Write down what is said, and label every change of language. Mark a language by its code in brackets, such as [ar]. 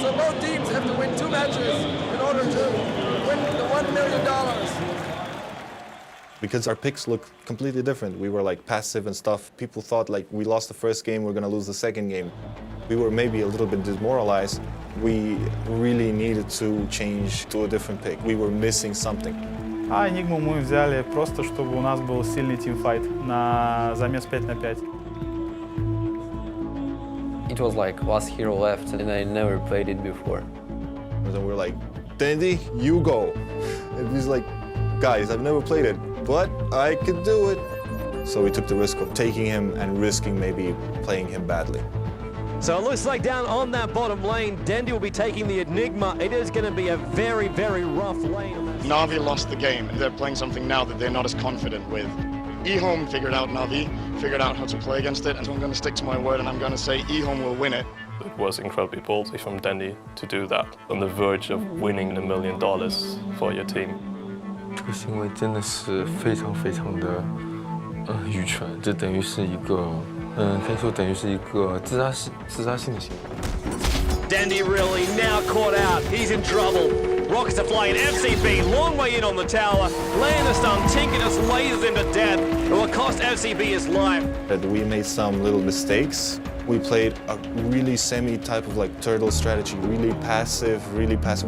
[en] So both teams have to win 2 matches in order to win the $1 million. Because our picks look completely different. We were like passive and stuff. People thought like we lost the first game, we're gonna lose the second game. We were maybe a little bit demoralized. We really needed to change to a different pick. We were missing something. [ru] А Enigmu мы взяли просто, чтобы у нас был сильный тимфайт на замес 5 на 5. [en] It was like last hero left and I never played it before. And then we're like, Dandy, you go. And he's like, guys, I've never played it, but I could do it. So we took the risk of taking him and risking maybe playing him badly. So it looks like down on that bottom lane, Dendy will be taking the Enigma. It is going to be a very, very rough lane. Navi lost the game. They're playing something now that they're not as confident with. eHome figured out Navi, figured out how to play against it, and so I'm going to stick to my word and I'm going to say eHome will win it. It was incredibly ballsy from Dandy to do that, on the verge of winning $1 million for your team. [zh] 这个行为真的是非常非常的愚蠢，这等于是一个可以说等于是一个自杀性的行为。 [en] Dandy really now caught out. He's in trouble. Rockets are flying. FCB, long way in on the tower. Laying the stun. Tinkerus lasers into death. It will cost FCB his life. We made some little mistakes. We played a really semi-type of like turtle strategy, really passive, really passive.